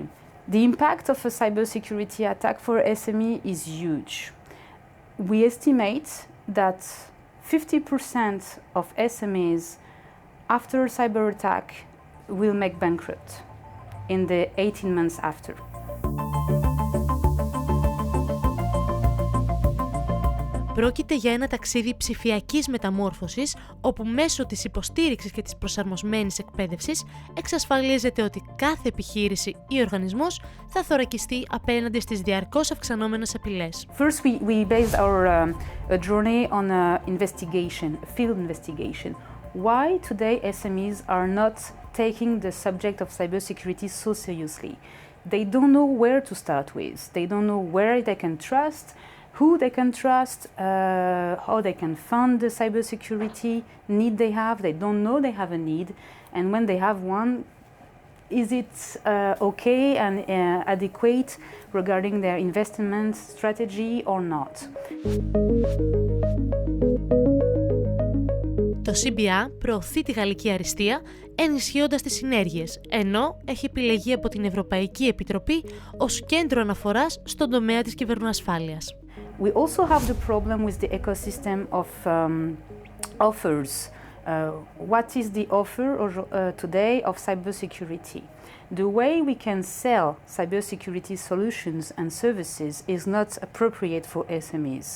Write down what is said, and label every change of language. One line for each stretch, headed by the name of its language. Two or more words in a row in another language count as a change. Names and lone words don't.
English: The impact of a cybersecurity attack for SME is huge. We estimate that 50% of SMEs after a cyber attack will make bankrupt in the 18 months after.
Greek: Πρόκειται για ένα ταξίδι ψηφιακής μεταμόρφωσης, όπου μέσω της υποστήριξης και της προσαρμοσμένης εκπαίδευσης εξασφαλίζεται ότι κάθε επιχείρηση ή οργανισμός θα θωρακιστεί απέναντι στις διαρκώς αυξανόμενες απειλές.
English: First, we based our journey on investigation, field investigation. why today SMEs are not taking the subject of cybersecurity so seriously. They don't know where to start with. They don't know where they can trust, who they can trust, how they can fund the cybersecurity need they have. They don't know they have a need. And when they have one, is it okay and adequate regarding their investment strategy or not?
Greek: Το CBIA προωθεί τη γαλλική αριστεία ενισχύοντας τις συνέργειες, ενώ έχει επιλεγεί από την Ευρωπαϊκή Επιτροπή ως κέντρο αναφοράς στον τομέα της κυβερνοασφάλειας.
English: We also have the problem with the ecosystem of offers. What is the offer today of cybersecurity? The way we can sell cybersecurity solutions and services is not appropriate for SMEs.